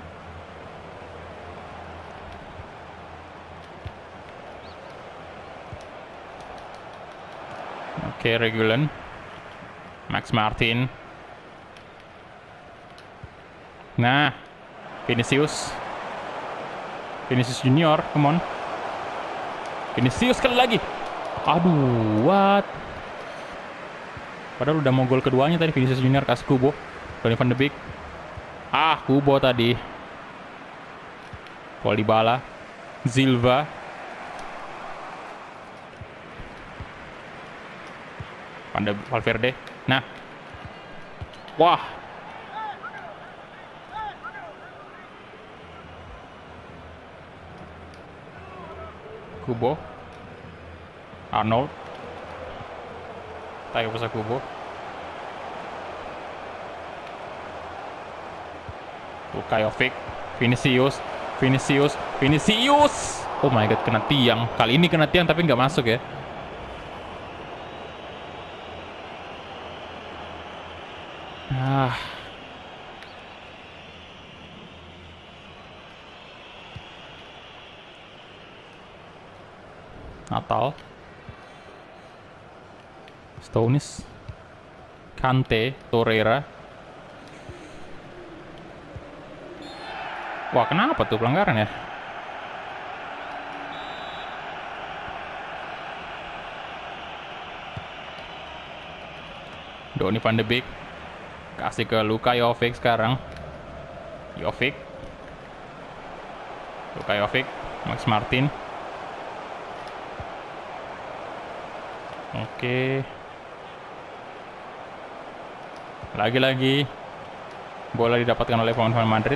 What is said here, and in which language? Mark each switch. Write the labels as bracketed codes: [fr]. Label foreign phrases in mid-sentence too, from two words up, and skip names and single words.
[id] Oke, Reguilon, Max Martin. Nah, [en] Vinicius Junior, come on. [id] Vinicius sekali lagi. Aduh, what? Padahal udah mau gol keduanya tadi. Vinicius Junior kasih Kubo, Donny van de Beek. Kubo tadi. Paul Dybala, Silva. Valverde. Nah. Wah. Kubo. Arnold. Tayo pa sa Kubo. Bukayovic. Vinicius. [en] Oh my god, [id] kena tiang. Kali ini kena tiang tapi nggak masuk ya. Natal. Stones, Kante, Torreira. Wah, kenapa tuh pelanggaran ya? Donny van de Beek kasih ke Luka Jovic sekarang. Luka Jovic, Max Martin. Oke. Lagi-lagi bola didapatkan oleh pemain Madrid.